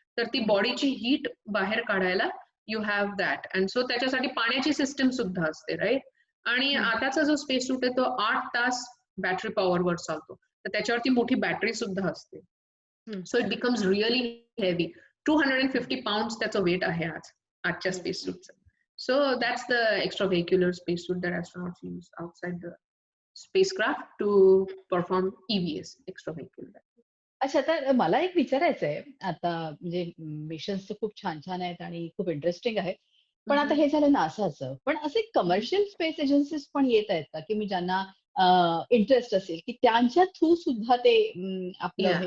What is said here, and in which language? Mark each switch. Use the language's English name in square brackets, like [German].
[Marathi] तर ती बॉडीची हीट बाहेर काढायला [English] You have that. And so [Marathi] त्याच्यासाठी पाण्याची सिस्टम सुद्धा असते, राईट. आणि हं. आताचा जो स्पेस सूट आहे तो 8 तास बॅटरी पॉवरवर चालतो. तर त्याच्यावरती मोठी बॅटरी सुद्धा असते. [English] So it becomes really heavy. [Marathi] 250 pounds त्याचं वेट आहे आजच्या हं, space सूटचं. [English] So that's the extravehicular spacesuit that astronauts use outside the spacecraft to perform EVS, extravehicular. [Marathi] अच्छा, तर मला एक विचारायचं आहे, आता म्हणजे मिशन्स तर खूप छान-छान आहेत आणि खूप इंटरेस्टिंग आहे. पण आता Mhm, हे झालं नासाचं. पण असे mhm. कमर्शियल स्पेस एजन्सीज पण येत आहेत का, की मी ज्यांना इंटरेस्ट असेल, की त्यांच्या थ्रू सुद्धा ते आपलं